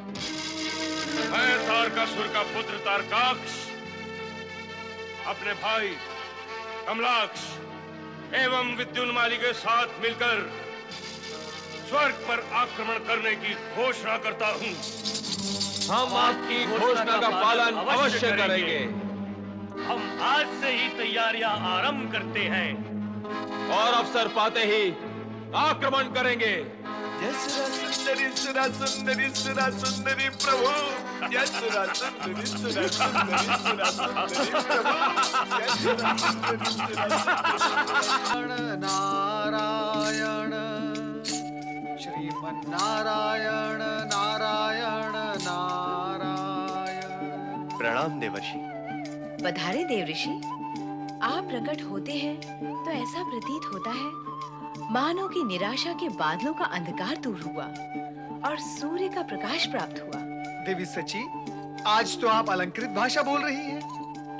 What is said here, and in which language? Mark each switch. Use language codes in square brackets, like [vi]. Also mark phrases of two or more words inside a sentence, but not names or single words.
[hi] मैं तारकासुर का पुत्र तारकाक्ष अपने भाई कमलाक्ष एवं विद्युन्माली के साथ मिलकर स्वर्ग पर आक्रमण करने की घोषणा करता हूँ। हम आपकी घोषणा का पालन अवश्य करेंगे। हम आज से ही तैयारियां आरंभ करते हैं और अवसर पाते ही आक्रमण करेंगे। जय सुरा सुंदरी, सुरा सुंदरी, सुरा सुंदरी प्रभु। जय सुरा सुंदरी, सुरा सुंदरी, सुरा सुंदरी प्रभु। जय सुरा सुंदरी, सुरा सुंदरी। नारायण श्रीमन नारायण, नारायण नारायण। प्रणाम देवर्षि। पधारे देव ऋषि। आप प्रकट होते हैं तो ऐसा प्रतीत होता है मानो कि निराशा के बादलों का अंधकार दूर हुआ और सूर्य का प्रकाश प्राप्त हुआ। देवी सची, आज तो आप अलंकृत भाषा बोल रही हैं।